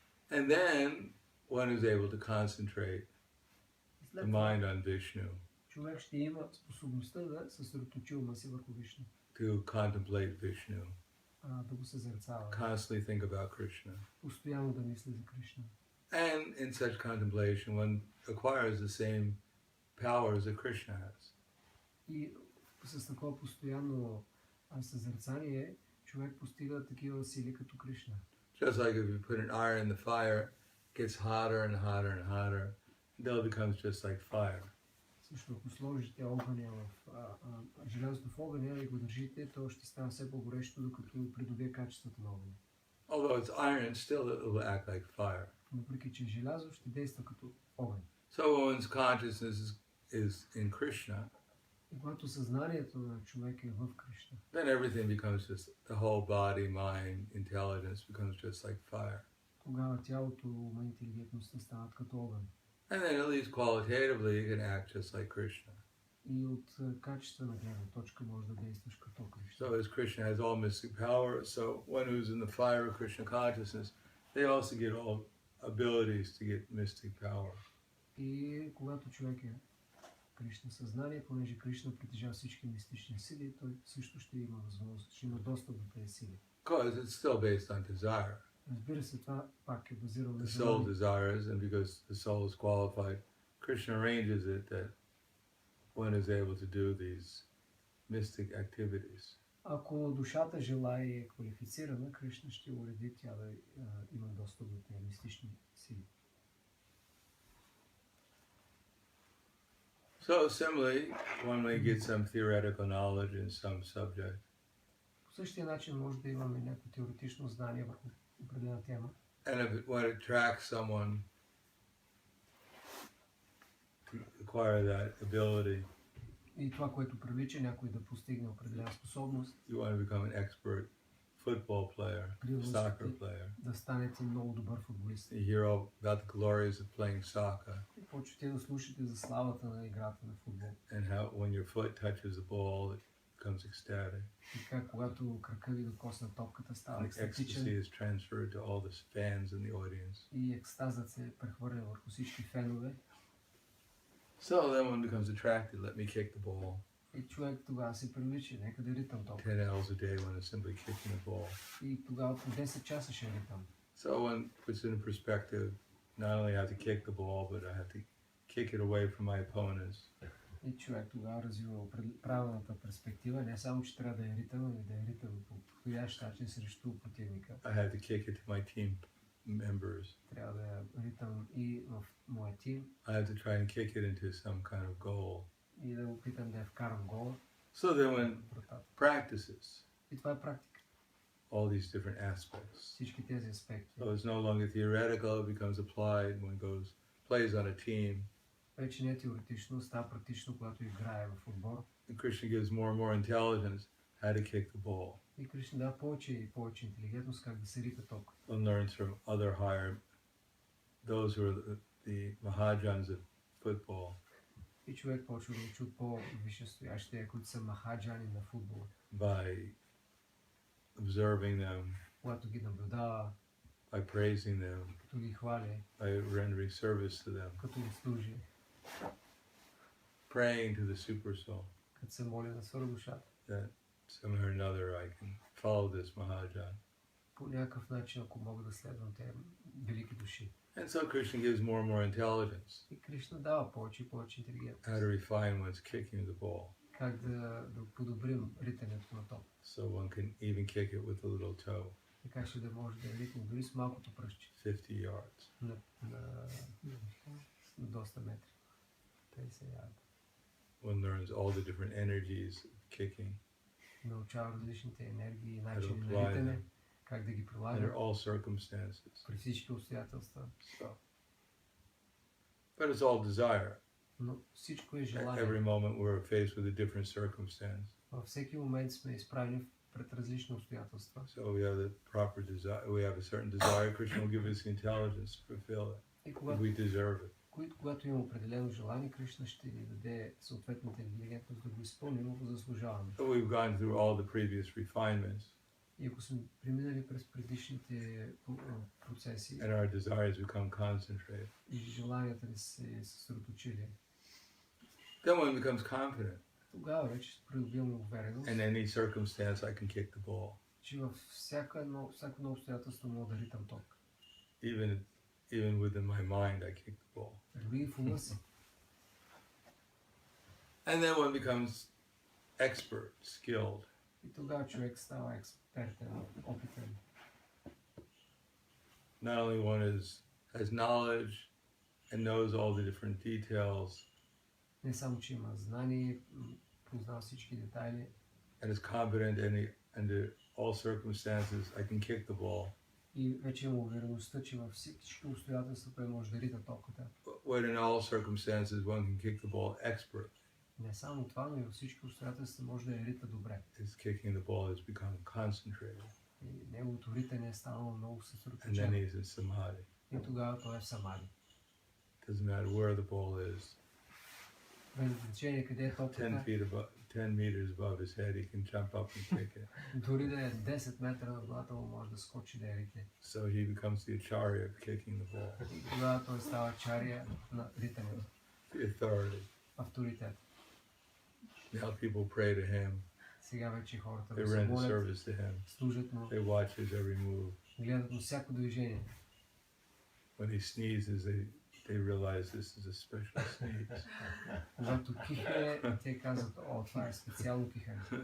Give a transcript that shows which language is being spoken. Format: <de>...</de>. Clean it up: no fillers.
<en>And then one is able to concentrate the mind on Vishnu.</en> <bg>Човек ще има способността да съсредоточи ума си върху Вишну.</bg> <en>To contemplate Vishnu.</en> <bg>Да го съзерцава.</bg> <en>Constantly think about Krishna.</en> <bg>Постоянно да мисли за Кришна.</bg> <en>And in such contemplation, one acquires the same powers that Krishna has.</en> <bg>И с такова постоянно съзерцание човек постига такива сили като Кришна.</bg> <en>Just like if you put an iron in the fire, it gets hotter and hotter and hotter, until it becomes just like fire.</en> <bg>Също ако сложите огъня желязото в огъня и го държите, то ще стане все по-горещо, докато придобие качеството на огъня.</bg> <en>Although it's iron, still it will act like fire.</en> <bg>Въпреки че желязо ще действа като огън.</bg> <en>So one's consciousness is in Krishna.</en> <bg>И когато съзнанието на човека е в Кришна,</bg> <en>then everything becomes just the whole body, mind, intelligence becomes just like fire.</en> <bg>Тогава тялото, ума, интелигентността стават като огън.</bg> <en>And then at least qualitatively you can act just like Krishna.</en> <bg>И от качествена гледна точка може да действаш като Кришна.</bg> <en>So as Krishna has all mystic power, so one who's in the fire of Krishna consciousness, they also get all abilities to get mystic power.</en> <bg>И когато човек е Кришна съзнание, понеже Кришна притежава всички мистични сили, той също ще има възможност, ще има достъп до тези сили.</bg> <en>Because it's still based on desire.</en> <bg>Разбира се, това пак е базирано на</bg> <en>The soul desires, and because the soul is qualified, Krishna arranges it that one is able to do these mystic activities.</en> <bg>Ако душата желае и е квалифицирана, Кришна ще уреди тя да има достъп до тези мистични сили.</bg> <en>So similarly, one may get some theoretical knowledge in some subject.</en> <bg>По същия начин може да имаме някакво теоретично знание върху определена тема.</bg> <en>And when it attracts someone to acquire that ability,</en> <bg>И това, което привлича някой да постигне определена способност,</bg> <en>you want to become an expert football player, soccer player.</en> <bg>Да станете много добър футболист.</bg> <en>You hear all about the glories of playing soccer.</en> <bg>И почвате да слушате за славата на играта на футбол.</bg> <en>And how when your foot touches the ball, it becomes ecstatic.</en> <bg>Така, когато крака ви докосна топката, става екстатичен.</bg> <en>Ecstasy is transferred to all the fans in the audience.</en> <bg>И екстазът се прехвърля върху всички фенове.</bg> <en>So then one becomes attracted. Let me kick the ball.</en> <bg>И човек тогава се привлича, нека да ритам топката.</bg> <en>10 hours a day when it's simply kicking the ball.</en> <bg>И тогава по 10 часа ще ритам.</bg> <en>So one puts it in perspective. not only have to kick the ball, but I have to kick it away from my opponents.</en> <bg>И човек тогава развива правилната перспектива, не само, че трябва да е ритъм, но да е ритъм по подходящ начин срещу противника.</bg> <en>I have to kick it to my team members.</en> <bg>Трябва да е ритъм и в моя тим.</bg> <en>I have to try and kick it into some kind of goal.</en> <bg>И да опитам да я вкарам гола.</bg> <en>So then when practices</en> <bg>И това е практика.</bg> <en>all these different aspects.</en> <bg>Всички тези аспекти.</bg> <en>So it's no longer theoretical, it becomes applied when it plays on a team.</en> <bg>Вече не е теоретично, става практично, когато играе в отбор.</bg> <en>And Krishna gives more and more intelligence how to kick the ball.</en> <bg>И Кришна дава повече и повече интелигентност как да се рита ток.</bg> <en>One learns from other higher, those who are the Mahajans of football.</en> <bg>И човек почва да учи от по-висшестоящите, които са махаджани на футбола.</bg> <en>By observing them,</en> <bg>Когато ги наблюдава,</bg> <en>by praising them,</en> <bg>като ги хвали,</bg> <en>by rendering service to them,</en> <bg>като ги служи,</bg> <en>praying to the super soul,</en> <bg>като се моли на свърхдушата.</bg> <en>that somehow or another I can follow this Mahajan.</en> <bg>По някакъв начин, ако мога да следвам тези велики души.</bg> <en>And so Krishna gives more and more intelligence,</en> <bg>И Кришна дава повече и повече интелигентност.</bg> <en>how to refine one's kicking the ball,</en> <bg>Как да подобрим ритането на ток.</bg> <en>so one can even kick it with a little toe,</en> <bg>Така ще да може да ритне дори с малкото пръстче.</bg> <en>50 yards.</en> <bg>На доста метри. 50 ярда.</bg> <en>One learns all the different energies of kicking</en> <bg>Научава различните енергии и</bg> <en>how to</en> <bg>начини на</bg> <en>apply</en> <bg>ритане,</bg> <en>them</en> <bg>как да ги</bg> <en>under</en> <bg>прилага</bg> <en>all circumstances.</en> <bg>при всички обстоятелства.</bg> <en>So, but it's all desire.</en> <bg>Но всичко е</bg> <en>At</en> <bg>желание.</bg> <en>every moment we're faced with a different circumstance.</en> <bg>Във всеки момент сме изправени пред различни обстоятелства.</bg> <en>So we have the proper desire, we have a certain desire, Krishna will give us the intelligence to fulfill it.</en> <bg>И</bg> <en>We deserve it.</en> <bg>когато имам определено желание, Кришна ще ни даде съответната интелигентност да го изпълним, ако заслужаваме.</bg> <en>So we've gone through all the previous refinements,</en> <bg>И ако сме преминали през предишните процеси</bg> <en>and our desires become concentrated,</en> <bg>и желанията ни се съсредоточили,</bg> <en>then one becomes confident.</en> <bg>тогава вече придобиваме увереност,</bg> <en>In any circumstance I can kick the ball.</en> <bg>че във всяко едно обстоятелство мога да ритам ток.</bg> <en>Even within my mind I kick the ball.</en> <bg>Дори и в ума си.</bg> <en>And then one becomes expert, skilled.</en> <bg>И тогава човек става експертен, опитен.</bg> <en>Not only one has knowledge and knows all the different details</en> <bg>Не само, че има знание, познава всички детайли</bg> <en>and is confident under all circumstances I can kick the ball.</en> <bg>и вече има увереността, че във всички обстоятелства той може да рита токата.</bg> <en>When in all circumstances one can kick the ball expert.</en> <bg>Не само това, но и във всички обстоятелства може да я рита добре.</bg> <en>His kicking the ball has become concentrated.</en> <bg>И неговото ритане е станало много</bg> <en>And then</en> <bg>съсредоточено.</bg> <en>he's in samadhi.</en> <bg>И тогава той е в самади.</bg> <en>Doesn't matter where the ball is.</en> <bg>Без значение къде е</bg> <en>10</en> <bg>топката,</bg> <en>meters above his head, he can jump up and kick it.</en> <bg>дори да е 10 метра над главата му, може да скочи да я ритне.</bg> <en>So he becomes the acharya of kicking the ball.</en> <bg>И тогава той става чария на ритането,</bg> <en>The authority.</en> <bg>авторитет.</bg> <en>Now people pray to him.</en> <bg>Сега вече хората</bg> <en>They</en> <bg>му се</bg> <en>render</en> <bg>молят,</bg> <en>service to him.</en> <bg>служат му,</bg> <en>They watch his every move.</en> <bg>гледат му всяко движение.</bg> <en>When he sneezes, they realize this is a special sneeze.</en> <bg>Когато кихне, те казват, о, това е специално кихане.</bg>